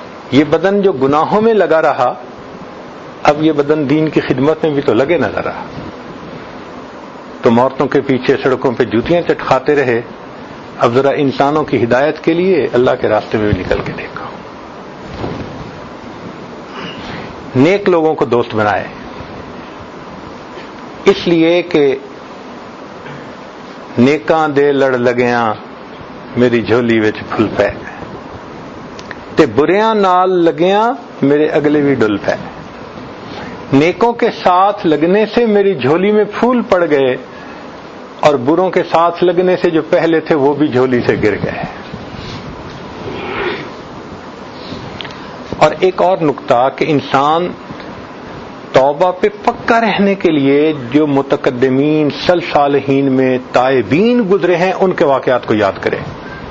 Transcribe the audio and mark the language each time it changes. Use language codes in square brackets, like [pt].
[ur] یہ بدن جو گناہوں میں لگا رہا، اب یہ بدن دین کی خدمت میں بھی تو لگے نہ رہا. تم عورتوں کے پیچھے سڑکوں پہ جوتیاں چٹکھاتے رہے، اب ذرا انسانوں کی ہدایت کے لیے اللہ کے راستے میں بھی نکل کے دیکھو. نیک لوگوں کو دوست بنائے، اس لیے کہ [pa] نیکاں دے لڑ لگیاں میری جھولی وچ پھل پے، تے بریاں نال لگیاں میرے اگلے بھی ڈل پے. [ur] نیکوں کے ساتھ لگنے سے میری جھولی میں پھول پڑ گئے، اور بروں کے ساتھ لگنے سے جو پہلے تھے وہ بھی جھولی سے گر گئے. اور ایک اور نقطہ کہ انسان توبہ پہ پکا رہنے کے لیے جو متقدمین سلف صالحین میں تائبین گزرے ہیں ان کے واقعات کو یاد کرے.